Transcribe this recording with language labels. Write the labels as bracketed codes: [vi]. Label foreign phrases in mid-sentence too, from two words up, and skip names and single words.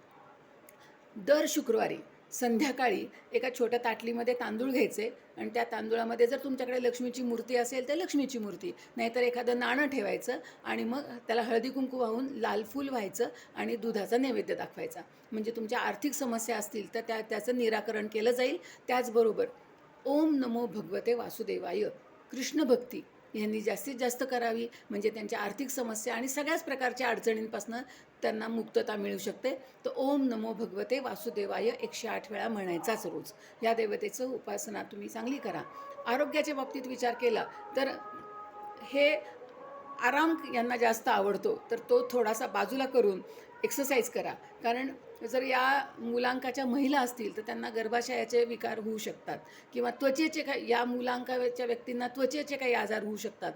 [mr] दर शुक्रवारी संध्याकाळी एका छोट्या ताटलीमध्ये तांदूळ घ्यायचे आणि त्या तांदूळामध्ये जर तुमच्याकडे लक्ष्मीची मूर्ती असेल तर लक्ष्मीची मूर्ती, नाहीतर एखादं नाणं ठेवायचं आणि मग त्याला हळदी कुंकू वाहून लाल फूल व्हायचं आणि दुधाचा नैवेद्य दाखवायचा. म्हणजे तुमच्या आर्थिक समस्या असतील तर त्याचं निराकरण केलं जाईल. त्याचबरोबर [sa] ओम नमो भगवते वासुदेवाय, [mr] कृष्ण भक्ती यांनी जास्तीत जास्त करावी, म्हणजे त्यांच्या आर्थिक समस्या आणि सगळ्याच प्रकारच्या अडचणींपासून त्यांना मुक्तता मिळू शकते. तर [sa] ओम नमो भगवते वासुदेवाय [mr] 108 वेळा म्हणायचाच रोज. या देवतेचं उपासना तुम्ही चांगली करा. आरोग्याच्या बाबतीत विचार केला तर हे आराम यांना जास्त आवडतो, तर तो थोडासा बाजूला करून एक्सरसाइज करा. कारण जर या मुलांकाच्या महिला असतील तर त्यांना गर्भाशयाचे विकार होऊ शकतात किंवा त्वचेचे काही, या मुलांकाच्या व्यक्तींना त्वचेचे काही आजार होऊ शकतात.